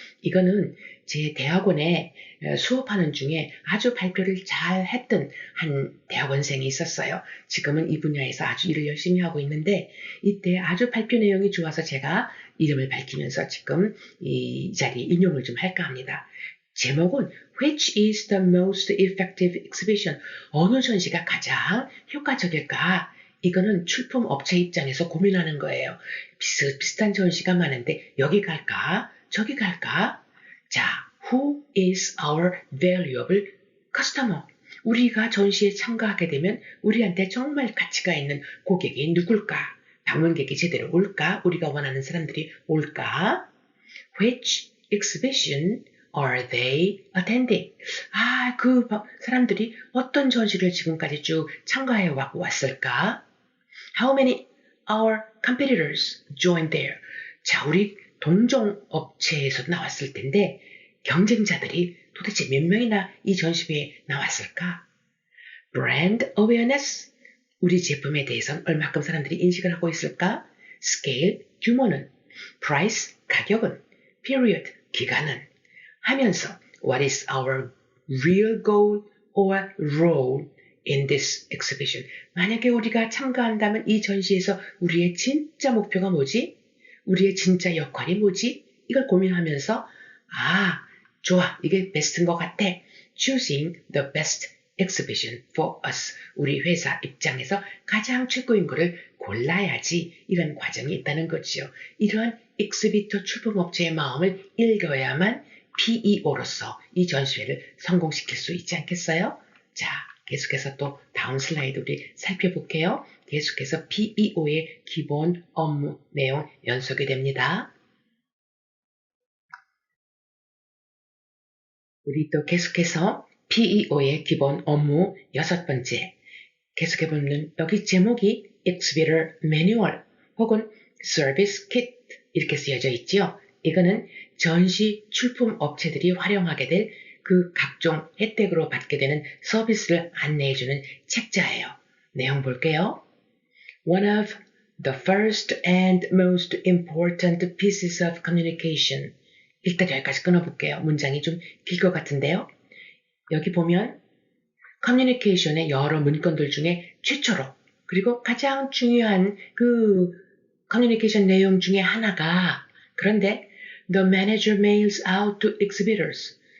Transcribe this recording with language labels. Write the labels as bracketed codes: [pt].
[ko] 이거는 제 대학원에 수업하는 중에 아주 발표를 잘 했던 한 대학원생이 있었어요. 지금은 이 분야에서 아주 일을 열심히 하고 있는데 이때 아주 발표 내용이 좋아서 제가 이름을 밝히면서 지금 이 자리에 인용을 좀 할까 합니다. 제목은 [en] Which is the most effective exhibition? [ko] 어느 전시가 가장 효과적일까? 이거는 출품 업체 입장에서 고민하는 거예요. 비슷한 전시가 많은데 여기 갈까? 저기 갈까? [en] 자, who is our valuable customer? [ko] 우리가 전시에 참가하게 되면 우리한테 정말 가치가 있는 고객이 누굴까? 방문객이 제대로 올까? 우리가 원하는 사람들이 올까? [en] Which exhibition are they attending? [ko] 그 사람들이 어떤 전시를 지금까지 쭉 참가해 왔을까? [en] How many our competitors joined there? [ko] 자, 우리 동종 업체에서 나왔을 텐데 경쟁자들이 도대체 몇 명이나 이 전시회에 나왔을까? Brand awareness, 우리 제품에 대해서는 얼마큼 사람들이 인식을 하고 있을까? [en] Scale, [ko] 규모는, [en] Price, [ko] 가격은, [en] Period, [ko] 기간은, 하면서 [en] What is our real goal or role in this exhibition? [ko] 만약에 우리가 참가한다면 이 전시에서 우리의 진짜 목표가 뭐지? 우리의 진짜 역할이 뭐지? 이걸 고민하면서 좋아, 이게 베스트인 것 같아. [en] Choosing the best exhibition for us. [ko] 우리 회사 입장에서 가장 최고인 거를 골라야지. 이런 과정이 있다는 거지요. 이러한 exhibitor 출품업체의 마음을 읽어야만 PEO로서 이 전시회를 성공시킬 수 있지 않겠어요? 자, 계속해서 또 다음 슬라이드 우리 살펴볼게요. 계속해서 PEO의 기본 업무 내용 연속이 됩니다. 우리 또 계속해서 PEO의 기본 업무 6번째. 계속해보면 여기 제목이 Exhibitor Manual 혹은 Service Kit 이렇게 쓰여져 있죠. 이거는 전시 출품 업체들이 활용하게 될 그 각종 혜택으로 받게 되는 서비스를 안내해주는 책자예요. 내용 볼게요. [en] One of the first and most important pieces of communication. [ko] 일단 여기까지 끊어볼게요. 문장이 좀 길 것 같은데요. 여기 보면 커뮤니케이션의 여러 문건들 중에 최초로 그리고 가장 중요한 그 커뮤니케이션 내용 중에 하나가 그런데 [en] the manager mails out to exhibitors.